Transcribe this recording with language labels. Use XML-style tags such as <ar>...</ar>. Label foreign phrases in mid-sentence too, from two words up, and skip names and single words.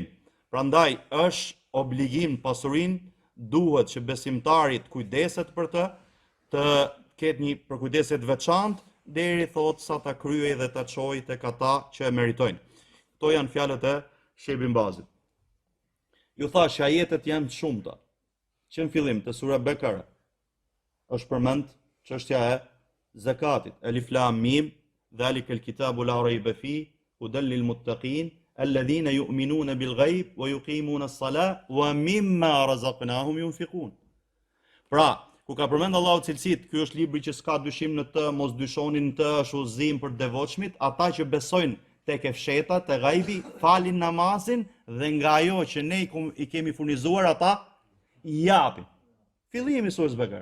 <sq>Prandaj është obligim pasurinë, duhet që besimtari të kujdeset për të ketë një përkujdesje të veçantë deri thotë sa ta kryej dhe ta çojë tek ata që e meritojnë. Kto janë fjalët e Sheikh Ibn Bazit. Ju thash ajetet janë të shumta. Që në fillim të sura Bekara është përmend çështja e zakatit.</sq> <ar>الم ذلك الكتاب لا ريب فيه هدى للمتقين الذين يؤمنون بالغيب ويقيمون الصلاة ومما رزقناهم ينفقون.</ar> <sq>Pra, ku ka përmend Allahu cilësitë, ky është libri që s'ka dyshim në të, mos dyshoni në të, është udhëzim për devotshmit, ata që besojnë tek e fsheta, te gajbi, falin namazin dhe nga ajo që ne i kemi furnizuar ata i japin. Fillimi surës Bekara.</sq>